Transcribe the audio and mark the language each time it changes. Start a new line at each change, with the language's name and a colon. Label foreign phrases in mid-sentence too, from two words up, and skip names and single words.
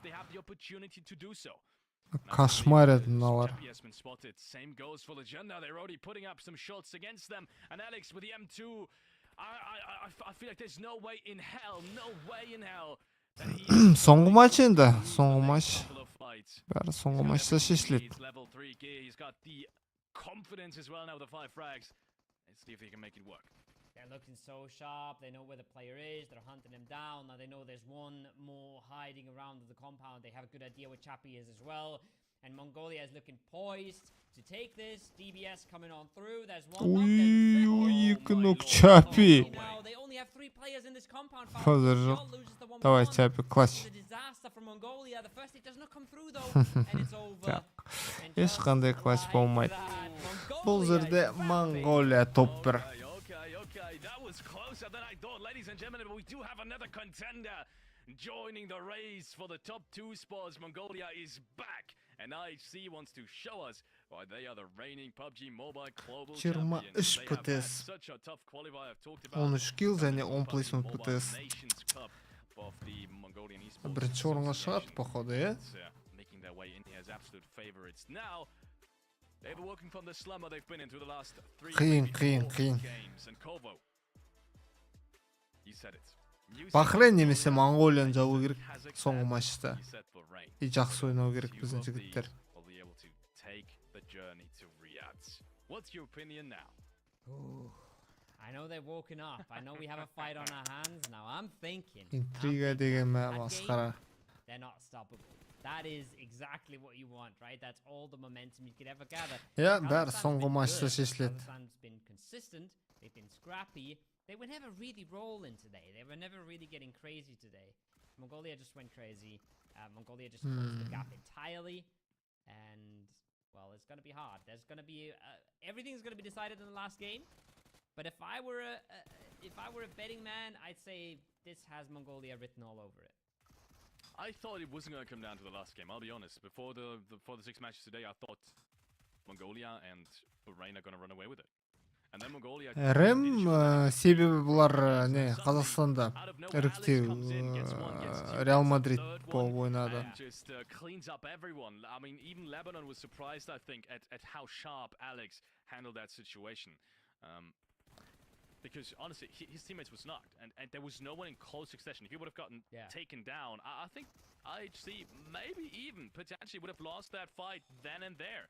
Kazakh: Кошмарят мыналар. Соңғы матч енді, соңғы матч. Бәрі соңғы матчта шешіледі.
English: Let's see if they can make it work. They're looking so sharp. They know where the player is. They're hunting him down. Now they know there's one more hiding around the compound. They have a good idea where Chappie is as well. And Mongolia is looking poised to take this. DBS coming on through. There's one knock. Chappie. They only have 3 players in this compound.
Russian: Давай, Chappie, клатч.
English: Disaster for Mongolia. The first hit does not come through though, and it's over.
Kazakh: Ешқандай клатч болмайды. Бұл жерде Монголия топ-1.
English: Okay. That was closer than I thought, ladies and gentlemen, but we do have another contender joining the race for the top 2 spots. Mongolia is back, and IHC wants to show us Why, they are the reigning PUBG Mobile global 23 champions. They have had
Kazakh: ПТС.
English: such a tough qualifier. I've talked about
Kazakh: 13 kill және 10 placement
English: PUBG
Kazakh: ПТС.
English: Mobile Nations Cup of the Mongolian Esports
Kazakh: Бірінші орынға шығады,
English: Association.
Kazakh: походу, иә?
English: Making their way in here as absolute favorites. Now, they've been working from the slumber they've been in through the last 3
Kazakh: Қиын.
English: games. And Kovo, you said it.
Kazakh: Бахрейн немесе Монголияны жабу керек соңғы матчта. И жақсы ойнау керек біздің жігіттер.
English: Will be able to take the journey to Riyadh. What's your opinion now? I know they're woken up. I know we have a fight on our hands. Now I'm thinking.
Kazakh: Интрига деген масқара.
English: They're not stoppable. That is exactly what you want, right? That's all the momentum you could ever gather.
Kazakh: Иә, бәрі соңғы матчта шешіледі.
English: Kazakhstan's been consistent. They've been scrappy. They were never really rolling today. They were never really getting crazy today. Mongolia just went crazy. Mongolia just closed the gap entirely. And, well, it's going to be hard. There's going to be... everything's going to be decided in the last game. But if I were a betting man, I'd say this has Mongolia written all over it. I thought it wasn't going to come down to the last game. I'll be honest. Before the 6 matches today, I thought Mongolia and Bahrain are going to run away with it. And then Mongolia.
Kazakh: РМ себебі бұлар не Қазақстанда іріктеу Реал Мадрид болып ойнады.
English: Just cleans up everyone. I mean, even Lebanon was surprised, I think, at how sharp Alex handled that situation. Because honestly, his teammates was knocked, and there was no one in close succession. If he would have gotten taken down, I think IHC maybe even potentially would have lost that fight then and there.